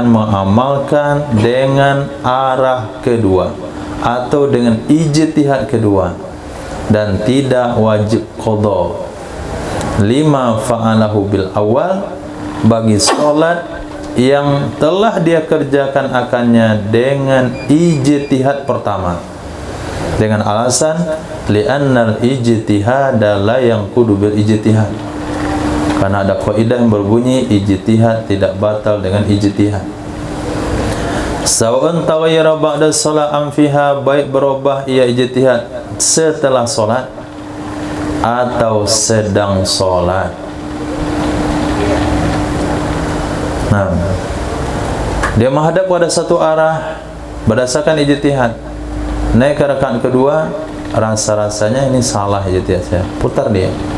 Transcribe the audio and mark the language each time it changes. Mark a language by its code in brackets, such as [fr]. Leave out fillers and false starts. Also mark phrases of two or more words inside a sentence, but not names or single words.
[id] mengamalkan dengan arah kedua atau dengan ijtihad kedua, dan tidak wajib [ar] قضاء لما فعله بالأول, [id] bagi solat yang telah dia kerjakan akannya dengan ijtihad pertama, dengan alasan [ar] لأن الاجتهاد لا ينقض بالاجتهاد, [id] karena ada kaidah yang berbunyi ijtihad tidak batal dengan ijtihad. [ar] سواء تغير بعد الصلاة أم فيها, [id] baik berubah ia ijtihad setelah solat atau sedang solat. Nah, dia menghadap pada satu arah berdasarkan ijtihad, naik ke rakaat kedua, rasa-rasanya ini salah ijtihad saya, putar dia.